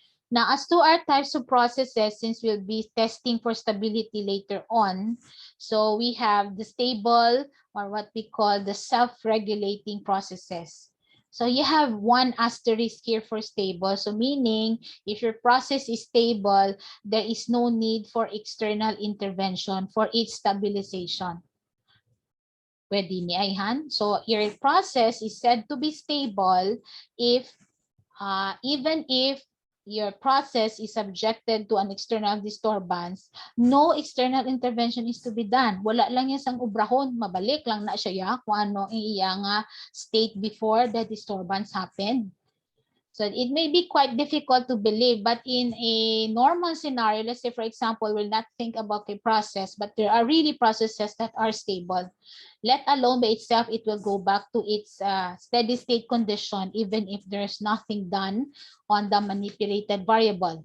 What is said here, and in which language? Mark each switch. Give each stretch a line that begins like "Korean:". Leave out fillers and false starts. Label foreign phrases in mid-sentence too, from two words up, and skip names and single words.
English: Now, as to our types of processes, since we'll be testing for stability later on, so we have the stable, or what we call the self-regulating processes. So you have one asterisk here for stable. So meaning if your process is stable, there is no need for external intervention for its stabilization.
Hiligaynon: Pwede ni Ayhan.
English: So your process is said to be stable if even if your process is subjected to an external disturbance, no external intervention is to be done.
Hiligaynon: Wala lang yan sang ubrahon, mabalik lang na siya ya kung ano ang iya nga state
English: before the disturbance happened. So it may be quite difficult to believe, but in a normal scenario, let's say, for example, we'll not think about a process, but there are really processes that are stable. Let alone by itself, it will go back to its steady state condition, even if there's nothing done on the manipulated variable.